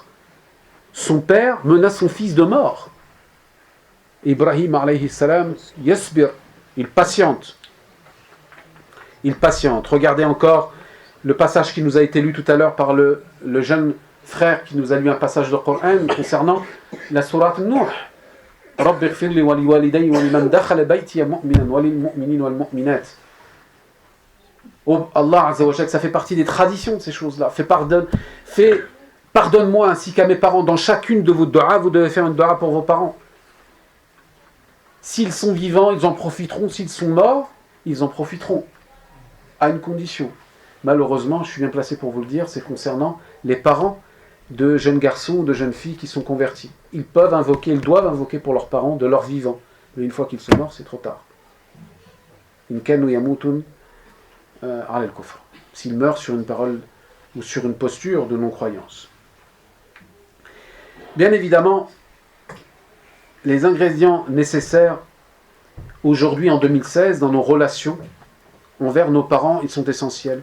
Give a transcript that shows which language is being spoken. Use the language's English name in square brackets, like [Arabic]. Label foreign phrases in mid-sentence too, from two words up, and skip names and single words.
[French] Son père menace son fils de mort. Ibrahim [Arabic] عليه السلام, [French] yasbir, il patiente. Il patiente. Regardez encore le passage qui nous a été lu tout à l'heure par le jeune frère qui nous a lu un passage du Coran concernant la sourate Nuh. [Arabic] رب اغفر لي ولوالدي ولمن دخل بيتي مؤمنا وللمؤمنين والمؤمنات. [French] Oh Allah [Arabic] عز وجل, [French] ça fait partie des traditions de ces choses-là. Pardonne-moi ainsi qu'à mes parents. Dans chacune de vos du'as, vous devez faire une du'a pour vos parents. S'ils sont vivants, ils en profiteront. S'ils sont morts, ils en profiteront. À une condition. Malheureusement, je suis bien placé pour vous le dire, c'est concernant les parents de jeunes garçons ou de jeunes filles qui sont convertis. Ils doivent invoquer pour leurs parents de leur vivant. Mais une fois qu'ils sont morts, c'est trop tard. [Arabic] إن كانوا يموتون على الكفر. [French] S'ils meurent sur une parole ou sur une posture de non-croyance. Bien évidemment, les ingrédients nécessaires aujourd'hui en 2016 dans nos relations envers nos parents, ils sont essentiels.